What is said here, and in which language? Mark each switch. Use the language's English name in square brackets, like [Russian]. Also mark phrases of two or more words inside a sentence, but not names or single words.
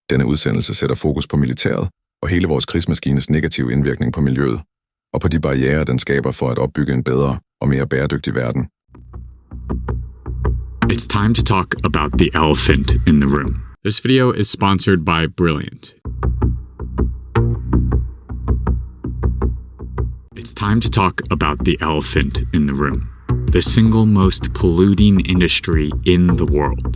[Danish] Denne udsendelse sætter fokus på militæret og hele vores krigsmaskines negative indvirkning på miljøet, og på de barrierer, den skaber for at opbygge en bedre og mere bæredygtig verden. [English] It's time to talk about the elephant in the room. This video is sponsored by Brilliant. It's time to talk about the elephant in the room. The single most polluting industry in the world.